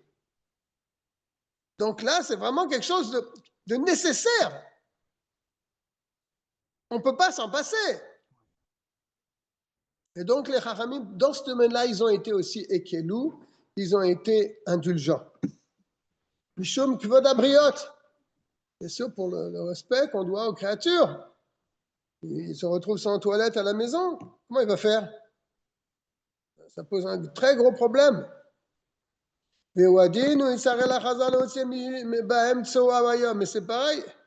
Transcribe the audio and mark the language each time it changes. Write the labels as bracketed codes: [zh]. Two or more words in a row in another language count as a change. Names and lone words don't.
[fr] Donc là, c'est vraiment quelque chose de nécessaire. On ne peut pas s'en passer. Et donc les Chachamim, dans ce domaine-là, ils ont été aussi ékelou, ils ont été indulgents. [he] משום כבוד הבריות. [fr] Bien sûr, pour le respect qu'on doit aux créatures. Il se retrouve sans toilette à la maison. Comment il va faire? Ça pose un très gros problème. Mais c'est pareil.